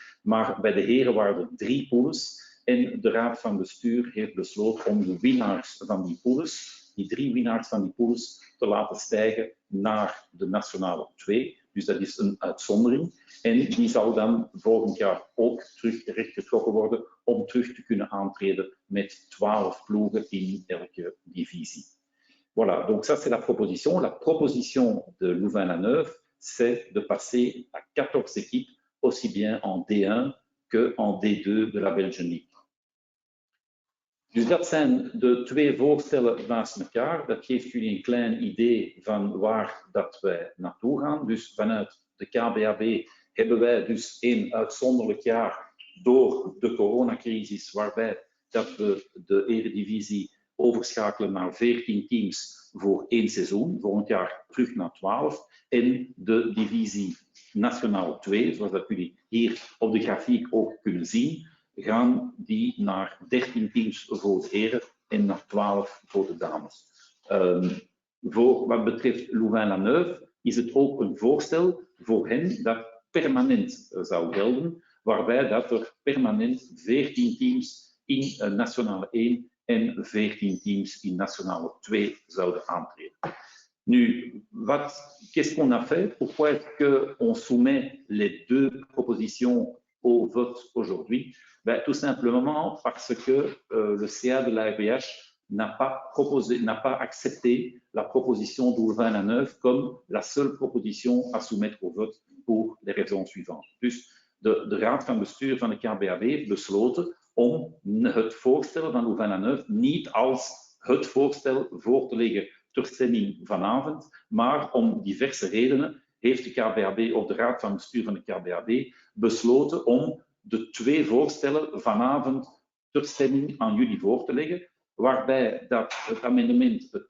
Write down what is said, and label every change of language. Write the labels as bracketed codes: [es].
[nl] Maar bij de heren waren er 3 pools. En de Raad van Bestuur heeft besloten om de winnaars van die pools, die 3 winnaars van die pools, te laten stijgen naar de nationale 2. Dus dat is een uitzondering. En die zal dan volgend jaar ook terug rechtgetrokken worden om terug te kunnen aantreden met 12 ploegen in elke divisie. [fr] Voilà, donc ça c'est la proposition. La proposition de Louvain-la-Neuve, c'est de passer à 14 équipes, aussi bien en D1 que en D2 de la Belgian League. [nl] Dus dat zijn de 2 voorstellen naast elkaar. Dat geeft jullie een klein idee van waar dat wij naartoe gaan. Dus vanuit de KBAB hebben wij dus een uitzonderlijk jaar door de coronacrisis, waarbij dat we de eredivisie overschakelen naar 14 teams voor 1 seizoen. Volgend jaar terug naar 12. En de divisie nationaal 2, zoals dat jullie hier op de grafiek ook kunnen zien, gaan die naar 13 teams voor de heren en naar 12 voor de dames. Voor wat betreft Louvain-la-Neuve is het ook een voorstel voor hen dat permanent zou gelden, waarbij dat er permanent 14 teams in nationale 1 en 14 teams in nationale 2 zouden aantreden. [fr] Nu, qu'est-ce qu'on a fait? Pourquoi est-ce qu'on soumet les 2 propositions au vote aujourd'hui? Ben, tout simplement parce que le CA de l'ARBH n'a pas accepté la proposition de Louvain-la-Neuve comme la seule proposition à soumettre au vote pour les raisons suivantes. [nl] Dus de Raad van Bestuur van de KBAB heeft besloten om het voorstel van Louvain-la-Neuve niet als het voorstel voor te leggen ter stemming vanavond, maar om diverse redenen heeft de KBAB of de Raad van Bestuur van de KBAB besloten om de 2 voorstellen vanavond ter stemming aan jullie voor te leggen, waarbij dat het amendement